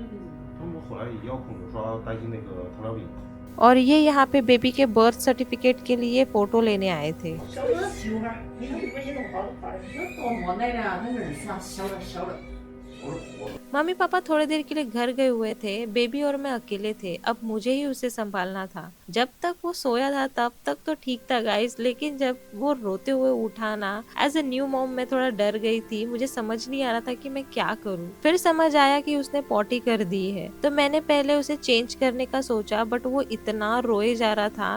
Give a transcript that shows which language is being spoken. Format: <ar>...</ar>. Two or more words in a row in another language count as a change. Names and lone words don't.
<zh>他们后来也要控制，说担心那个糖尿病。</zh> <hi>और ये यहाँ पे बेबी के</hi> <en>birth certificate</en> <hi>के लिए फोटो लेने आए थे।</hi> <zh>小的小孩，你看你们也弄好了，这多么奶的啊，那个是啊，小的。</zh> <hi>मम्मी पापा थोड़ी देर के लिए घर गए हुए थे। बेबी और मैं अकेले थे। अब मुझे ही उसे संभालना था। जब तक वो सोया था तब तक तो ठीक था गाइस, लेकिन जब वो रोते हुए उठा ना,</hi> <en>as a new mom</en> <hi>मैं थोड़ा डर गई थी। मुझे समझ नहीं आ रहा था कि मैं क्या करूं। फिर समझ आया कि उसने पॉटी कर दी है, तो मैंने पहले उसे चेंज करने का सोचा, बट वो इतना रोए जा रहा था।</hi>